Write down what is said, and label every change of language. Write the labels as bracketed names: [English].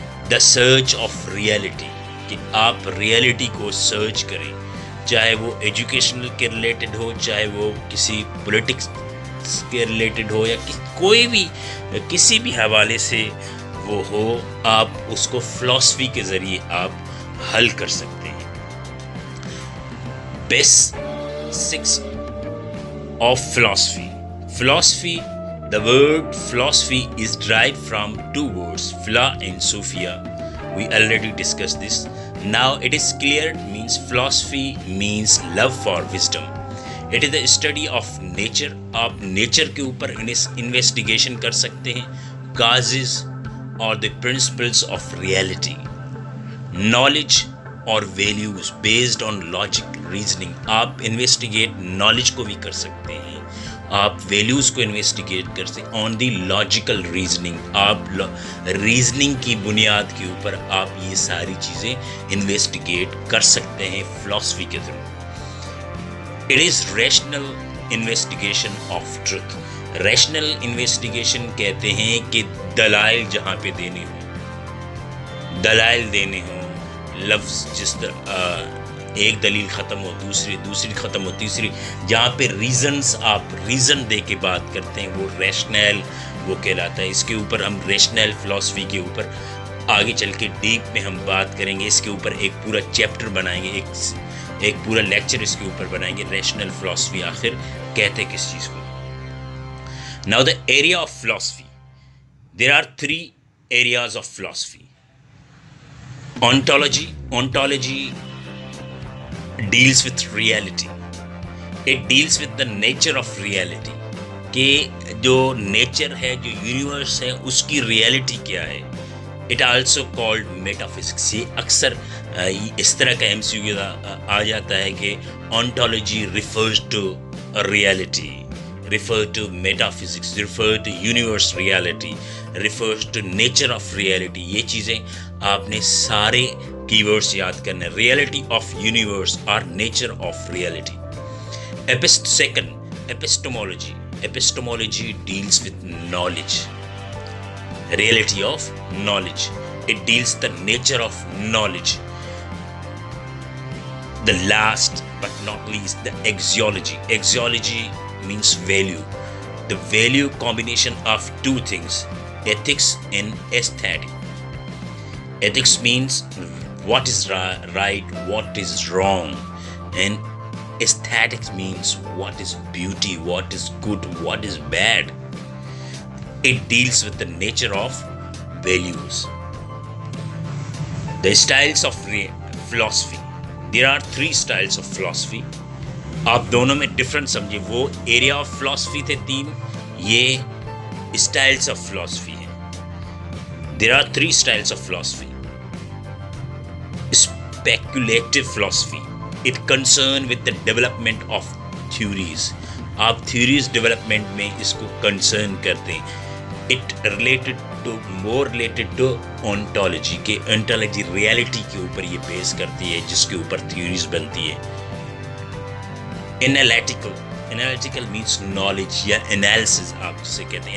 [English] the search of reality, [Urdu] کہ آپ reality کو سرچ کریں، چاہے وہ ایجوکیشنل کے ریلیٹڈ ہو، چاہے وہ کسی پولیٹکس کے ریلیٹڈ ہو، یا کوئی بھی کسی بھی حوالے سے وہ ہو، آپ اس کو فلاسفی کے ذریعے آپ حل کر سکتے ہیں۔ Basics of philosophy. Philosophy, [English] the word philosophy is derived from 2 words, phila and sophia. We already discussed this. Now it is clear, means philosophy means love for wisdom. It is the study of nature. [Urdu] آپ nature کے اوپر investigation کر سکتے ہیں، [English] causes or the principles of reality. Knowledge اور values based on logic, reasoning. [Urdu] آپ investigate knowledge کو بھی کر سکتے ہیں، آپ ویلیوز کو انویسٹیگیٹ کر سکتے ہیں [English] On the logical reasoning. [Urdu] آپ ریزننگ کی بنیاد کے اوپر آپ یہ ساری چیزیں انویسٹیگیٹ کر سکتے ہیں فلاسفی کے through. [English] It is rational investigation of truth. [Urdu] Rational investigation کہتے ہیں کہ دلائل جہاں پہ دینے ہوں، دلائل دینے ہوں، لفظ جس طرح ایک دلیل ختم ہو دوسری ختم ہو تیسری، جہاں پہ ریزنز آپ ریزن دے کے بات کرتے ہیں وہ ریشنل وہ کہلاتا ہے۔ اس کے اوپر ہم ریشنل فلاسفی کے اوپر آگے چل کے ڈیپ میں ہم بات کریں گے، اس کے اوپر ایک پورا چیپٹر بنائیں گے، ایک پورا لیکچر اس کے اوپر بنائیں گے، ریشنل فلاسفی آخر کہتے کس چیز کو۔ [English] Now the area of philosophy, there are 3 areas of philosophy. Ontology deals with reality. It deals with the nature of reality. [Urdu] کہ جو نیچر ہے، جو یونیورس ہے، اس کی ریئلٹی کیا ہے۔ [English] It also called metaphysics. [Urdu] یہ اکثر اس طرح کا ایم سی کیو آ جاتا ہے کہ [English] ontology refers to reality, refers to metaphysics, refers to universe reality, refers to nature of reality. [Urdu] یہ چیزیں آپ نے سارے کی ورڈس یاد کرنے، ریئلٹی آف یونیورس اور nature of reality. Second, ایپسٹمولوجی۔ [English] Epistemology deals with knowledge, reality of knowledge, it deals the nature of knowledge. The last but not least, the axiology. Axiology means value, the value combination of 2 things, ethics and aesthetic. Ethics means what is right, what is wrong, and aesthetics means what is beauty, what is good, what is bad. It deals with the nature of values. The styles of philosophy, there are 3 styles of philosophy. [Urdu] آپ دونوں میں different سمجھیں، وہ area of philosophy تھے 3، یہ [English] Styles of philosophy ہیں. There are 3 styles of philosophy. Speculative philosophy, it concern with the development of theories. [Urdu] آپ theories development میں اس کو کنسرن کرتے ہیں. [English] it more related to ontology, [Urdu] کہ اونٹالوجی ریالٹی کے اوپر یہ بیس کرتی ہے جس کے اوپر تھیوریز بنتی ہے. انالیٹیکل مینس نالج یا انالیسز, آپ جسے کہتے ہیں.